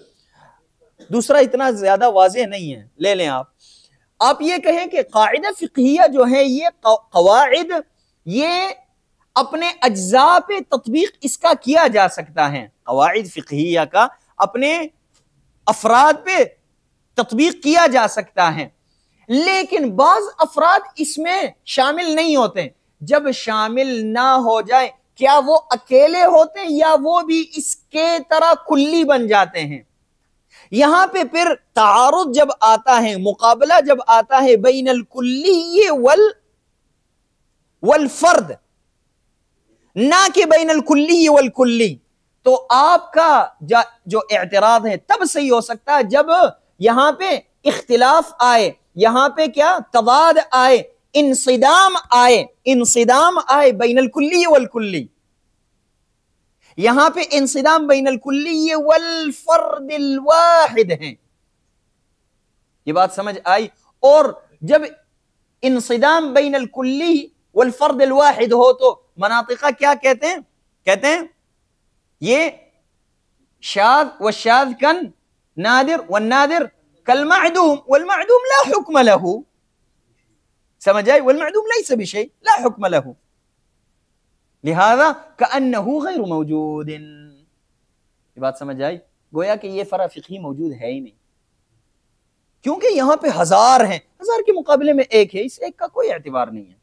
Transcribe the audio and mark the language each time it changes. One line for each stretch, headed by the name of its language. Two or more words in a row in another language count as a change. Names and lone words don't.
Urdu: دوسرا اتنا زیادہ واضح نہیں ہے، لے لیں آپ یہ کہیں کہ قاعدہ فقہیہ جو ہے، یہ قواعد، یہ اپنے اجزاء پہ تطبیق اس کا کیا جا سکتا ہے، قواعد فقہیہ کا اپنے افراد پہ تطبیق کیا جا سکتا ہے، لیکن بعض افراد اس میں شامل نہیں ہوتے۔ جب شامل نہ ہو جائے، کیا وہ اکیلے ہوتے ہیں یا وہ بھی اس کے طرح کلی بن جاتے ہیں؟ یہاں پہ پھر تعارض جب آتا ہے، مقابلہ جب آتا ہے
Arabic: بین الکلی والفرد،
Urdu: نہ کہ
Arabic: بین الکلی والکلی،
Urdu: تو آپ کا جو اعتراض ہے تب صحیح ہو سکتا ہے جب یہاں پہ اختلاف آئے، یہاں پہ کیا تضاد آئے، انصدام آئے
Arabic: بین الکلی والکلی،
Urdu: یہاں پہ انصدام
Arabic: بین الکلی والفرد الواحد
Urdu: ہیں۔ یہ بات سمجھ آئی؟ اور جب انصدام
Arabic: بین الکلی والفرد الواحد
Urdu: ہو تو مناطقہ کیا کہتے ہیں؟ کہتے ہیں یہ
Arabic: شاذ والشاذ کن نادر والنادر کالمعدوم والمعدوم لا حکم له،
Urdu: سمجھ آئی؟
Arabic: والمعدوم لیس بشیء لا حکم له، لہذا کأنه غیر موجود۔
Urdu: یہ بات سمجھ آئی؟ گویا کہ یہ فرع فقہی موجود ہے ہی نہیں، کیونکہ یہاں پہ ہزار ہیں، ہزار کے مقابلے میں ایک ہے، اس ایک کا کوئی اعتبار نہیں ہے۔